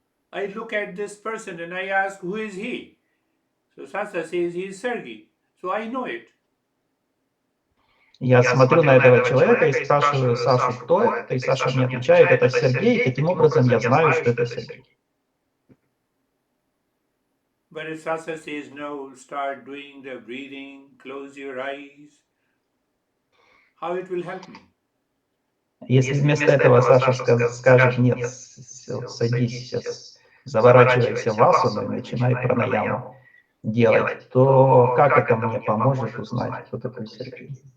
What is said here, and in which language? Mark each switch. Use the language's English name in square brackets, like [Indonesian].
[English] I look at this person and I ask, who is he? So Sasa says he is Sergey. So I know it. [Russian] Я смотрю на этого человека и спрашиваю Сашу, кто это, и Саша мне отвечает, это Сергей, и таким образом я знаю, что это Сергей. [English] But if Sasa says no, start doing the breathing, close your eyes, how it will help me? [Russian] Если вместо этого Саша скажет, нет, садись сейчас, заворачивайся в асану и начинай пранаяму делать, то как это мне поможет узнать, кто такой Сергей?